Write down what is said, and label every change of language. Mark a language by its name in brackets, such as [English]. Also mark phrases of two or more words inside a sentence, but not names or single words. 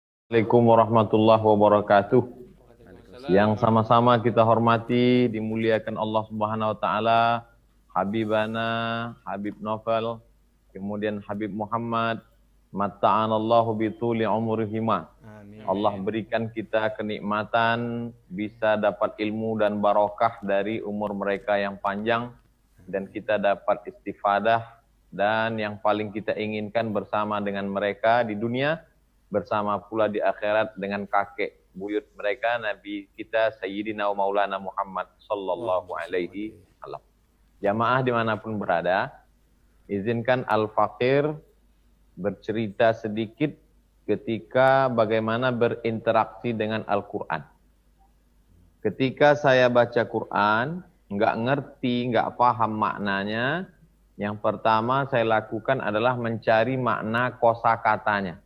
[Arabic] السلام عليكم ورحمة الله وبركاته. Waalaikumsalam [Indonesian] Yang [Arabic] warahmatullahi [Indonesian] sama-sama kita hormati, dimuliakan [Arabic] الله سبحانه وتعالى, [Indonesian] Habibana, Habib Novel, kemudian Habib Muhammad, [Arabic] متعنا الله بطول عمرهما. [Indonesian] Amin. Allah berikan kita kenikmatan bisa dapat ilmu dan barokah dari umur mereka yang panjang dan kita dapat istifadah dan yang paling kita inginkan bersama dengan mereka di dunia, bersama pula di akhirat dengan kakek buyut mereka Nabi kita [Arabic] سيدنا ومولانا محمد صلى الله عليه وسلم. [Indonesian] Jamaah dimanapun berada, izinkan Al-Fakir bercerita sedikit ketika bagaimana berinteraksi dengan Al-Quran. Ketika saya baca Quran, nggak ngerti, nggak paham maknanya, yang pertama saya lakukan adalah mencari makna kosakatanya.